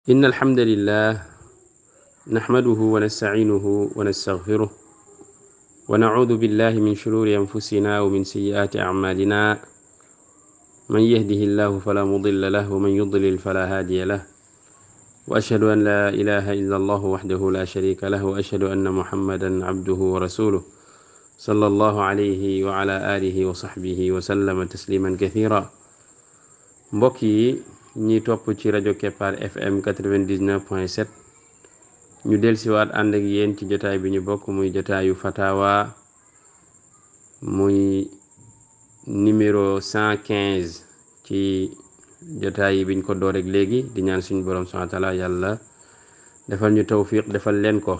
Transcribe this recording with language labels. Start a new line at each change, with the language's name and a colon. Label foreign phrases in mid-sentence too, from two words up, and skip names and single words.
Arabic: إن الحمد لله نحمده ونستعينه ونستغفره ونعوذ بالله من شرور أنفسنا ومن سيئات أعمالنا من يهده الله فلا مضل له ومن يضلل فلا هادي له وأشهد أن لا إله إلا الله وحده لا شريك له وأشهد أن محمدا عبده ورسوله صلى الله عليه وعلى آله وصحبه وسلم تسليما كثيرا.
Wolof: mbokk yi ñi topp ci rajo Kepar FM 99.7 ñu dellusiwaat ànd ak yéen ci jotaay bi ñu bokk muy jotaayu fatawa muy numéro 115 ci jotaay yi biñ ko door ak léegi di ñaan suñu borom
Arabic: سبحانه وتعالى
Wolof: yàlla defal ñu tawfiq defal leen ko.